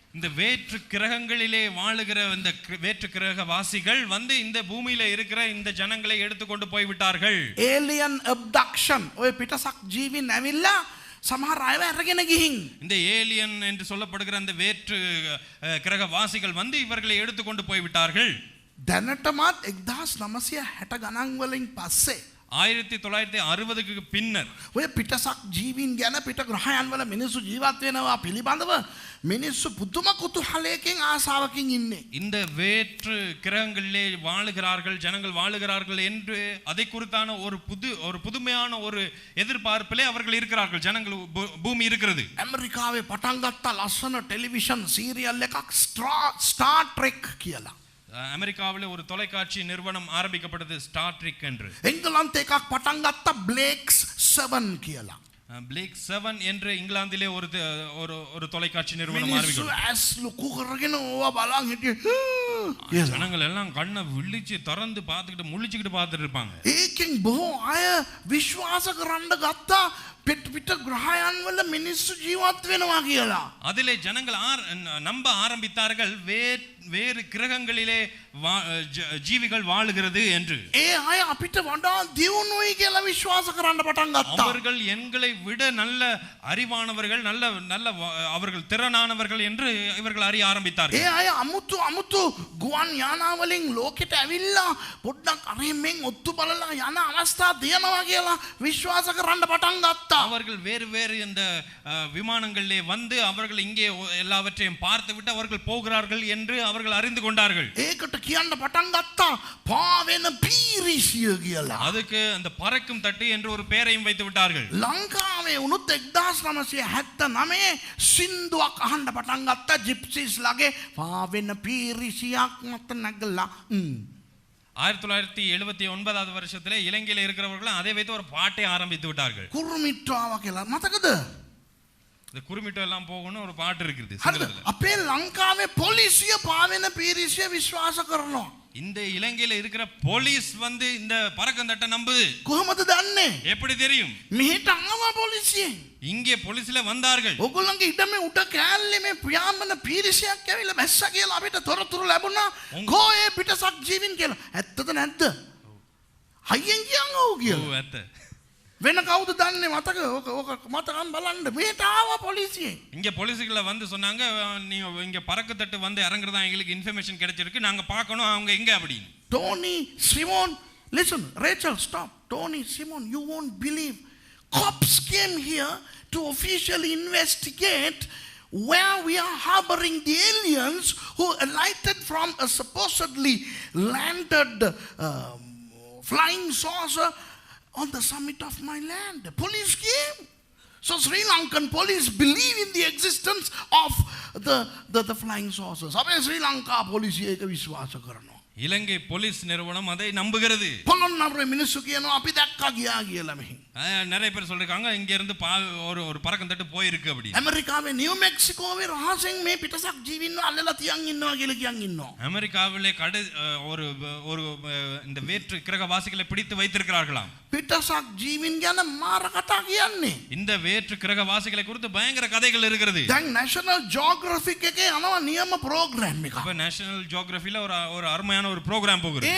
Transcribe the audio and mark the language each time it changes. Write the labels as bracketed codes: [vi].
[ta] இந்த வேற்று கிரகங்களிலே வாழுகிற இந்த வேற்று கிரகவாசிகள் வந்து இந்த பூமியில இருக்கிற இந்த ஜனங்களை எடுத்துக்கொண்டு போய் விட்டார்கள். [en] alien abduction [si] ඔය පිටසක් ජීවින් ඇවිල්ලා සමහර අයව අරගෙන ගිහින් [ta] இந்த ஏலியன் என்று சொல்லப்படுகிற அந்த வேற்று கிரகவாசிகள் வந்து இவர்களை எடுத்துக்கொண்டு போய் விட்டார்கள். [si] දැනටමත් 1960 ගණන් වලින් පස්සේ [ta] 1960க்கு பின்னர் [si] ඔය පිටසක් ජීවීන් ගැන පිට ග්‍රහයන් වල මිනිස්සු ජීවත් වෙනවා පිළිබඳව මිනිස්සු පුදුම කුතුහලයකින් ආසාවකින් ඉන්නේ. [ta] இந்த வேற்று கிரகங்களிலே வாழுகிறார்கள் ஜனங்கள் வாழுகிறார்கள் என்று அதை குறித்தான ஒரு புதுமையான ஒரு எதிர்பார்ப்பிலே அவர்கள் இருக்கிறார்கள். ஜனங்கள் பூமி இருக்கிறது. [si] ඇමරිකාවේ පටන් ගත්ත ලස්සන ටෙලිවිෂන් සීරියල් එකක් ස්ටාර් ට්‍රෙක් කියලා. [ta] அமெரிக்காவிலே ஒரு தொலைக்காட்சி நிறுவனம் ஆரம்பிக்கப்பட்டது ஸ்டார் ட்ரெக் என்று. [si] එංගලන්තේ එකක් පටන් ගත්ත බ්ලේක්ස් 7 කියලා. [ta] பிளேக் 7 என்று இங்கிலாந்திலே ஒரு தொலைக்காட்சி நிறுவனம் ஆரம்பிக்கப்பட்டது. [si] ඇස් ලොකු කරගෙන ඕවා බලන් හිටියේ. [ta] ஜனங்கள் எல்லாம் கண்ணை விழிச்சு திறந்து பார்த்துக்கிட்டு முழிச்சுக்கிட்டு பார்த்துட்டு இருப்பாங்க. [si] ඒකෙන් බොහෝ අය විශ්වාස කරන්න ගත්තා පිට ග්‍රහයන් වල මිනිස්සු ජීවත් වෙනවා කියලා. [ta] அதிலே ஜனங்கள் நம்ப ஆரம்பித்தார்கள் வேறு கிரகங்களிலே ஜீவிகள் வாழுகிறது என்று. [si] ඒ අය අපිට වඩා දියුණුයි කියලා විශ්වාස කරන්න පටන් ගත්තා. [ta] அவர்கள் எங்களை விட நல்ல அறிவானவர்கள் நல்ல அவர்கள் திறனானவர்கள் என்று இவர்கள் அறிய ஆரம்பித்தார்கள். [si] ඒ අය අමුතු ගුවන් යානා වලින් ලෝකෙට ඇවිල්ලා පොඩ්ඩක් අරෙන් ඔත්තු බලලා යන අවස්ථා තියෙනවා කියලා විශ්වාස කරන්න පටන් ගත්තා. [ta] அவர்கள் வேறு இந்த விமானங்களிலே வந்து அவர்கள் இங்கே எல்லாவற்றையும் பார்த்துவிட்டு அவர்கள் போகிறார்கள் என்று அவர்கள் அறிந்து கொண்டார்கள். [si] ඒකට කියන්න පටන් ගත්තා පාවෙන පීරිසිය කියලා. [ta] அதுக்கு அந்த பறக்கும் தட்டு என்று ஒரு பெயரையும் வைத்து விட்டார்கள். [si] ලංකාවේ උනුත් 1979 සින්දුවක් අහන්න පටන් ගත්තා ජිප්සිස් ලගේ පාවෙන පීරිසියක් මත නැගලා. [ta] 1979வது வருஷத்திலே இலங்கையில் இருக்கிறவர்கள் அதை வைத்து ஒரு பாட்டை ஆரம்பித்து விட்டார்கள். [si] කුරුමිට්ටාව කියලා මතකද? [ta] இந்த குருமிட்டோ எல்லாம் போகணும் ஒரு பாட்டு இருக்குது. [si] අපේ ලංකාවේ පොලිසිය පාවෙන පීරිසිය විශ්වාස කරනවා. [ta] இந்த இலங்கையில இருக்கிற போலீஸ் வந்து இந்த பறக்கந்தட்ட நம்புது. [si] කොහොමද දන්නේ? [ta] எப்படி தெரியும்? [si] මෙහෙට ආවා පොලිසියෙන්. [ta] இங்கே போலீஸ்ல வந்தார்கள். [si] ඔගොල්ලන්ගේ ඉඩමේ උඩ කෑල්ලේ මේ ප්‍රියාමන පීරිසියක් ඇවිල්ලා මැස්සා කියලා අපිට තොරතුරු ලැබුණා. කොහේ පිටසක් ජීවින් කියලා. ඇත්තද නැද්ද? හයියෙන් කියන්න ඕක කියලා. ඔව් ඇත්ත. වෙන කවුද දන්නේ මතක? ඕක මතකම් බලන්න. මෙහෙට ආවා පොලිසියෙන්. [ta] இங்க போலீஸ்ல வந்து சொன்னாங்க நீ இங்க பறக்கத்தட்டு வந்து இறங்குறதா எங்களுக்கு இன்ஃபர்மேஷன் கிடைச்சிருக்கு. நாங்க பார்க்கணும் அவங்க எங்க அப்படின்னு. [en] Tony Simon, listen, Rachel, stop. Tony Simon, you won't believe. Cops came here to officially investigate where we are harboring the aliens who alighted from a supposedly landed flying saucer on the summit of my land. The police came. So Sri Lankan police believe in the existence of the flying saucers. [si] අපේ ශ්‍රී ලංකා පොලිසිය ඒක විශ්වාස කරනවා. [ta] இலங்கை police நிறுவனம் அதை நம்புகிறது. [si] පොළොන්නරුවේ මිනිස්සු කියනවා අපි දැක්කා ගියා කියලා මෙහි. [ta] நிறைய பேர் சொல்றாங்க இங்க இருந்து ஒரு பறக்கந்தட்டு போயிருக்கு அப்படி. [si] ඇමරිකාවේ නිව් මෙක්සිකෝවේ රහසෙන් මේ පිටසක් ජීවින්ව අල්ලලා තියන් ඉන්නවා කියලා කියන් ඉන්නවා. [ta] அமெரிக்காவிலே ஒரு இந்த வேற்று கிரகவாசிகளை பிடித்து வைத்திருக்கிறார்களாம். [si] පිටසක් ජීවින් ගැන මාර කතා කියන්නේ. [ta] இந்த வேற்று கிரகவாசிகளை குறித்து பயங்கர கதைகள் இருக்கிறது. [si] දැන් நேஷனல் ஜியோகிராஃபிக் එකේ යනවා නියම ප්‍රෝග්‍රෑම් එකක්. [ta] இப்ப நேஷனல் ஜியோகிராஃபில ஒரு அருமையான ஒரு ப்ரோகிராம் போகுது.